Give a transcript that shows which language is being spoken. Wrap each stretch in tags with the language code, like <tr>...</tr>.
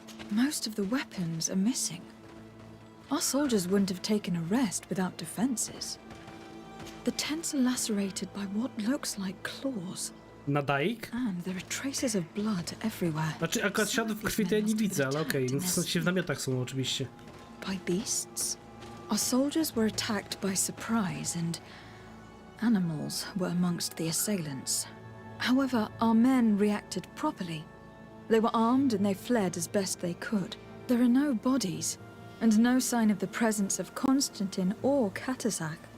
<en>Most of the weapons are missing. Our soldiers wouldn't have taken a rest without defenses. The tents are lacerated by what looks like claws.</en> <pl>Nadaik?</pl> <en>And there are traces of blood everywhere.</en> <pl>Znaczy, akurat śladów krwi to ja nie widzę, ale okej, w sensie w namiotach są oczywiście.</pl> <en>By beasts? Our soldiers were attacked by surprise and animals were amongst the assailants. However, our men reacted properly. They were armed and they fled as best they could. There are no bodies, and no sign of the presence of Constantine or CozaQ.</en>